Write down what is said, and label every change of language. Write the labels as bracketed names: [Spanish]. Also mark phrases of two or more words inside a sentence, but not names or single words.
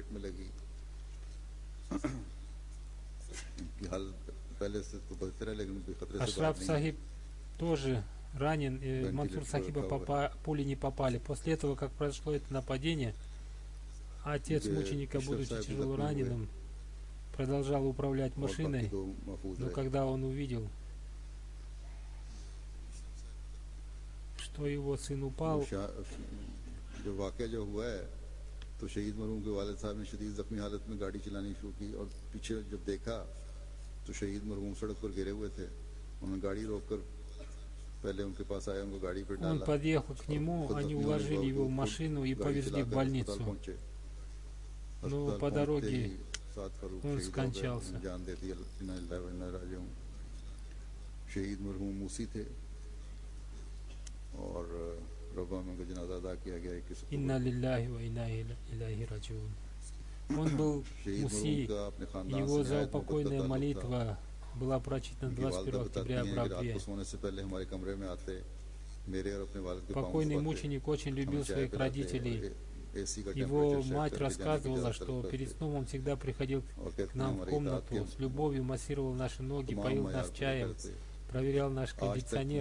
[Russian] Ашраф Сахиб тоже ранен, Мансур Сахиба пули не попали. После этого, как произошло это нападение, отец мученика, будучи тяжело раненым, продолжал управлять машиной, но когда он увидел, что его сын упал, [Urdu] تو شہید مرحوم کے والد صاحب نے شدید زخمی حالت میں گاڑی چلانی شروع کی اور پیچھے جب دیکھا تو شہید مرحوم سڑک پر گرے ہوئے تھے. انہوں نے گاڑی روک کر پہلے ان کے پاس آیا، ان کو گاڑی پر ڈالا. [Russian] Он подъехал к нему, они уложили его в машину и повезли в больницу. Но по дороге он скончался. [Urdu] شہید مرحوم موصی تھے اور ربوہ میں ان کا جنازہ ادا کیا گیا. [Arabic] إنا لله وإنا إليه راجعون. [Russian] Он был муси, его заупокойная молитва была прочитана 21 октября в Рабве. Покойный мученик очень любил своих родителей. Его мать рассказывала, что перед сном он всегда приходил к нам в комнату, с любовью массировал наши ноги, поил нас чаем, проверял наш кондиционер.